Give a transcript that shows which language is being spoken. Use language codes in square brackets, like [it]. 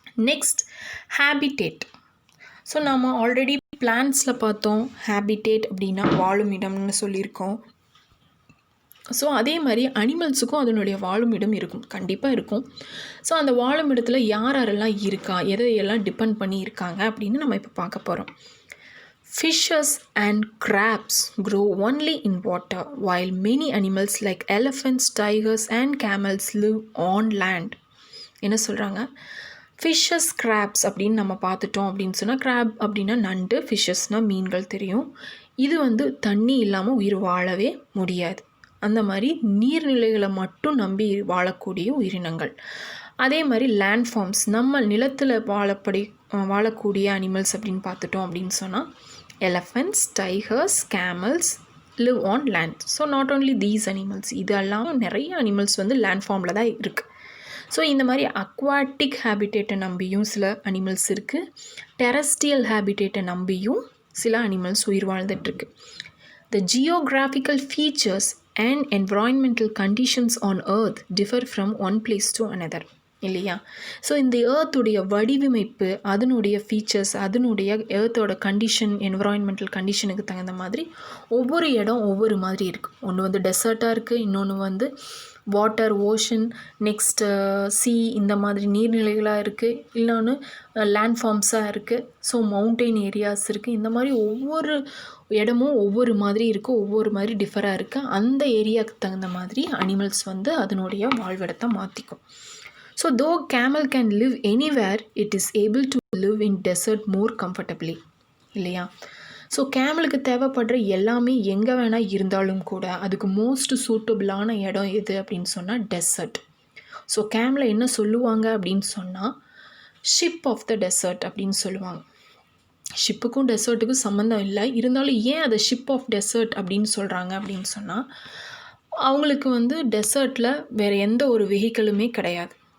[ta] Next, habitat. So நம்ம already பிளான்ட்ஸில் பார்த்தோம், habitat அப்படின்னா வாழும் இடம்னு சொல்லியிருக்கோம். ஸோ அதே மாதிரி அனிமல்ஸுக்கும் அதனுடைய வாழும் இடம் இருக்கும், கண்டிப்பாக இருக்கும். ஸோ அந்த வாழும் இடத்துல யாரெல்லாம் இருக்கா, எதையெல்லாம் டிபெண்ட் பண்ணி இருக்காங்க அப்படின்னு நம்ம இப்போ பார்க்க போகிறோம். [en] Fishes and crabs grow only in water, while many animals like elephants, tigers and camels live on land. [ta] என்ன சொல்கிறாங்க? ஃபிஷ்ஷஸ், கிராப்ஸ் அப்படின்னு நம்ம பார்த்துட்டோம் அப்படின்னு சொன்னால், கிராப் அப்படின்னா நண்டு, ஃபிஷ்ஷஸ்னால் மீன்கள் தெரியும். இது வந்து தண்ணி இல்லாமல் உயிர் வாழவே முடியாது. அந்த மாதிரி நீர்நிலைகளை மட்டும் நம்பி வாழக்கூடிய உயிரினங்கள். அதே மாதிரி லேண்ட் ஃபார்ம்ஸ், நம்ம நிலத்தில் வாழக்கூடிய அனிமல்ஸ் அப்படின்னு பார்த்துட்டோம் அப்படின்னு சொன்னால், elephants, tigers, camels, [en] live on land. So not only these animals, [ta] இதெல்லாம் நிறைய அனிமல்ஸ் வந்து லேண்ட் ஃபார்மில் தான் இருக்குது. ஸோ இந்த மாதிரி அக்வாட்டிக் ஹேபிடேட்டை நம்பியும் சில அனிமல்ஸ் இருக்குது, டெரஸ்ட்ரியல் ஹேபிடேட்டை நம்பியும் சில அனிமல்ஸ் உயிர் வாழ்ந்துட்டுருக்கு. [en] The geographical features and environmental conditions on earth differ from one place to another. [ta] இல்லையா? ஸோ இந்த ஏர்த்துடைய வடிவமைப்பு, அதனுடைய ஃபீச்சர்ஸ், அதனுடைய ஏர்த்தோட கண்டிஷன், என்விரான்மெண்டல் கண்டிஷனுக்கு தகுந்த மாதிரி ஒவ்வொரு இடம் ஒவ்வொரு மாதிரி இருக்குது. ஒன்று வந்து டெசர்ட்டாக இருக்குது, இன்னொன்று வந்து வாட்டர், ஓஷன், நெக்ஸ்ட்டு சீ, இந்த மாதிரி நீர்நிலைகளாக இருக்குது, இன்னொன்று லேண்ட் ஃபார்ம்ஸாக இருக்குது, ஸோ மவுண்டெயின் ஏரியாஸ் இருக்குது. இந்த மாதிரி ஒவ்வொரு இடமும் ஒவ்வொரு மாதிரி இருக்குது, ஒவ்வொரு மாதிரி டிஃபராக இருக்குது. அந்த ஏரியாவுக்கு தகுந்த மாதிரி அனிமல்ஸ் வந்து அதனுடைய வாழ்விடத்தை மாற்றிக்கும். [en] So though camel can live anywhere, it is able to live in desert more comfortably. [ta] இல்லையா? ஸோ கேமலுக்கு தேவைப்படுற எல்லாமே எங்கே வேணால் இருந்தாலும் கூட அதுக்கு மோஸ்ட் சூட்டபிளான இடம் எது அப்படின்னு சொன்னால் டெசர்ட். ஸோ கேமலை என்ன சொல்லுவாங்க அப்படின்னு சொன்னால் ஷிப் ஆஃப் த டெசர்ட் அப்படின்னு சொல்லுவாங்க. ஷிப்புக்கும் டெசர்ட்டுக்கும் சம்மந்தம் இல்லை, இருந்தாலும் ஏன் அதை ஷிப் ஆஃப் டெசர்ட் அப்படின்னு சொல்கிறாங்க அப்படின்னு சொன்னால் அவங்களுக்கு வந்து டெசர்ட்டில் வேறு எந்த ஒரு வெஹிக்கிளுமே கிடையாது.